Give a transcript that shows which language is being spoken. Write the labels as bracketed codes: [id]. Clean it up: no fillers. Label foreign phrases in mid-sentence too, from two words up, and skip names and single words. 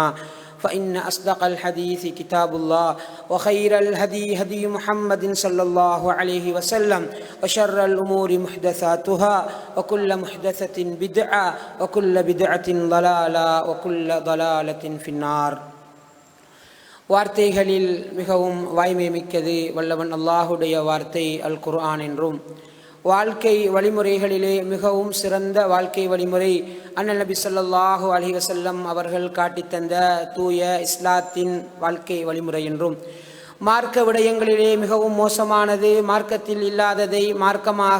[ar] فإن أصدق الحديث كتاب الله وخير الهدي هدي محمد صلى الله عليه وسلم وشر الأمور محدثاتها وكل محدثة بدعة وكل بدعة ضلالة وكل ضلالة في النار. [ta] வார்த்தைகளில் மிகவும் வாய்மை மிக்கது வல்லவன் அல்லாஹுடைய வார்த்தை அல் குர்ஆன் என்றும், வாழ்க்கை வழிமுறைகளிலே மிகவும் சிறந்த வாழ்க்கை வழிமுறை அண்ணல் நபி [ar] صلى الله عليه [ta] வஸல்லம் அவர்கள் காட்டித்தந்த தூய இஸ்லாத்தின் வாழ்க்கை வழிமுறை என்றும், மார்க்க விடயங்களிலே மிகவும் மோசமானது மார்க்கத்தில் இல்லாததை மார்க்கமாக